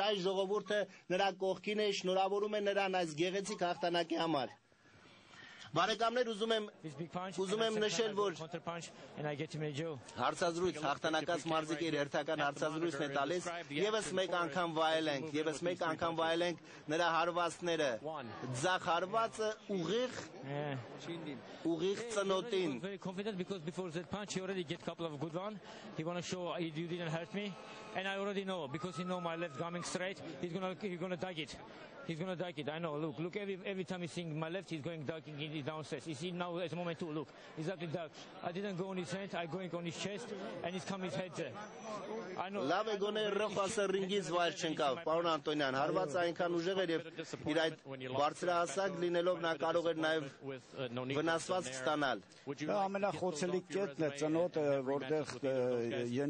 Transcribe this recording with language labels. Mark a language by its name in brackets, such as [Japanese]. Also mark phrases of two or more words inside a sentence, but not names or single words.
[Armenian] հայ ժողովուրդը նրա կողքին է, շնորհավորում է նրան այս գեղեցիկ հաղթանակի համար։ Բարեկամներ, ուզում եմ նշել, որ հարցազրույց հաղթանակած մարզիկի հերթական հարցազրույցն է տալիս, եւս մեկ անգամ վայելենք նրա հարվածները։ Ձախ հարվածը ուղիղ ծնոտին։ [English] Very confident because before that punch he already get a couple of good ones. He want to show you didn't hurt me, and I already know because he know my left coming straight. He's gonna dug it. He's gonna dug it. I know. Look. Every time he's seeing my left, he's going ducking in his downstairs. You see now at the moment too. Look, exactly dug. I didn't go on his hand. I going on his chest, and he's coming his head there. I know. [Armenian] Լավ է գոնե Ռոխասը ռինգից վայր չընկավ, պարոն Անտոնյան, հարվածը այնքան ուժեղ էր եւ իր այդ բարձրահասակ լինելով նա կարող էր նաեւ վնասված ստանալ։ Ամենախոցելի կետն է ծնոտը, որտեղ